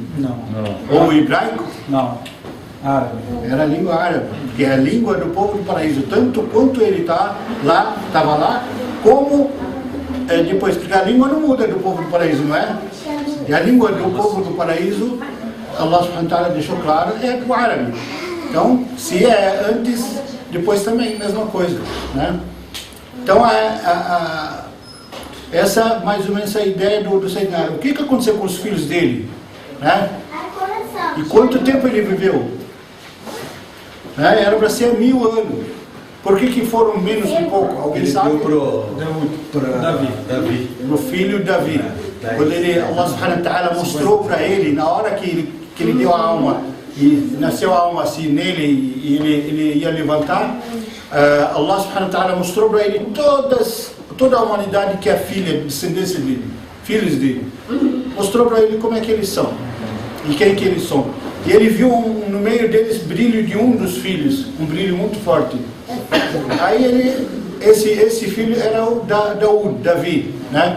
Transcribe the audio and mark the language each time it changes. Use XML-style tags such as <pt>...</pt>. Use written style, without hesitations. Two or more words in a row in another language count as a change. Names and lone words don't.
<pt>Não. Ou o hebraico? Não. Árabe. Era a língua árabe, que é a língua do povo do paraíso. Tanto quanto ele estava lá, como depois, porque a língua não muda do povo do paraíso, não é? E a língua do povo do paraíso,</pt> <ar>الله سبحانه وتعالى</ar> <pt>deixou claro, é o árabe. Então, se é antes, depois também, mesma coisa, né? Então, essa mais ou menos a ideia do Sayyidina. O que aconteceu com os filhos dele, né? E quanto tempo ele viveu? Né? Era para ser 1000 anos. Por que foram menos um pouco? Alguém sabe? Para Davi. O filho Davi. Quando</pt> <ar>الله سبحانه وتعالى</ar> <pt>mostrou para ele, na hora que ele deu a alma, e nasceu a alma assim nele, e ele ia levantar,</pt> <ar>الله سبحانه وتعالى</ar> <pt>mostrou para ele toda a humanidade que é filha, descendência dele. filhos dele. Mostrou para ele como é que eles são e quem que eles são. E ele viu no meio deles brilho de um dos filhos, um brilho muito forte. Aí esse filho era o Davi, né?</pt>